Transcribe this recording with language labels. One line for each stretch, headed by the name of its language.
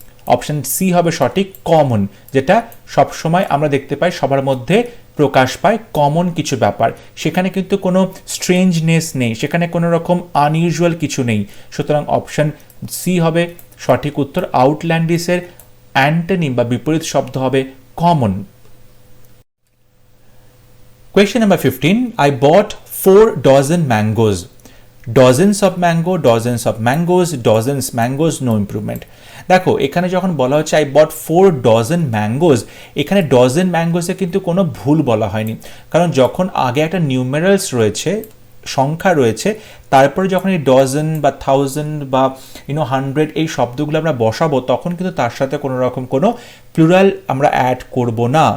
Bangla: Option C হবে সঠিক, common, যেটা সবসময় আমরা দেখতে পাই সবার মধ্যে প্রকাশ পায়, কমন কিছু ব্যাপার, সেখানে কিন্তু কোনো স্ট্রেঞ্জনেস নেই, সেখানে কোনো রকম আনইউজুয়াল কিছু নেই। সুতরাং অপশন সি হবে সঠিক উত্তর। আউটল্যান্ডিসের অ্যান্টোনিম বা বিপরীত শব্দ হবে common.
English: Question number 15, I bought 4 dozen mangoes. Dozens of mango, dozens of mangoes, dozens mangoes, no improvement.
Bangla: দেখো এখানে যখন বলা হচ্ছে
English: I bought 4 dozen mangoes,
Bangla: এখানে ডজন ম্যাঙ্গোজে কিন্তু কোনো ভুল বলা হয়নি, কারণ যখন আগে একটা নিউমেরালস রয়েছে, সংখ্যা রয়েছে, তারপরে যখন এই ডজন বা 1000 বা 100 এই শব্দগুলো আমরা বসাবো, তখন কিন্তু তার সাথে কোনো রকম কোনো প্লুরাল আমরা অ্যাড করব না।